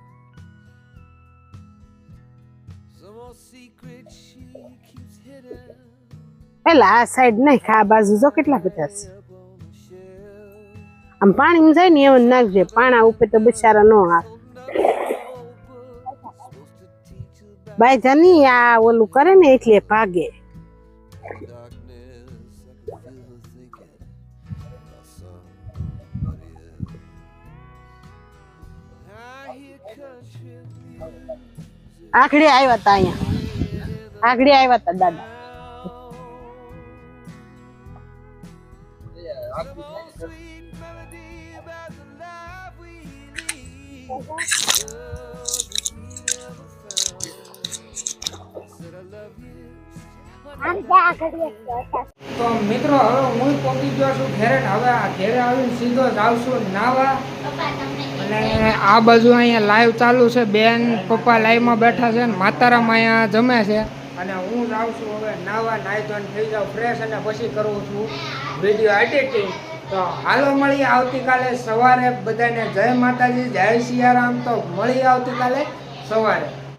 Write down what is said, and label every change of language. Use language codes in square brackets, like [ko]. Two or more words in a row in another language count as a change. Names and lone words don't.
[en] Some old secret she keeps hidden [gu] પેલા આ સાઈડ નાખ આ બાજુ જો કેટલા બધા છે [en] up on the shelf. [gu] આમ પાણીમાં જાય ને એવું નાખજે પાણા ઉપર તો બિચારા નો આવે [en] Supposed to teach about [gu] બાઈ જાની આ ઓલું કરે ને એટલે ભાગે [en] darkness. I could feel her thinking about somebody else. I hear country music. [gu] આખડી આવ્યા તા અહીંયા આખડી આવ્યા તા દાદા [en] Some old sweet melody about the life we lead, love that we never found. Said I love you. [gu] તો મિત્રો હવે હું પહોંચી ગયો છું ઘેરે ને હવે આ ઘેરે આવીને સીધો જાઉં છું નાવા અને આ બાજુ અહીંયા લાઈવ ચાલુ છે બેન પપ્પા લાઈવમાં બેઠા છે ને માતારામ અહીંયા જમે છે અને હું જાઉં છું હવે નાવા નાઈ ધોઈને થઈ જાઉં ફ્રેશ અને પછી કરું છું [en] video editing [gu] તો હાલો મળીએ આવતીકાલે સવારે બધાને જય માતાજી જય સિયારામ તો મળીએ આવતીકાલે સવારે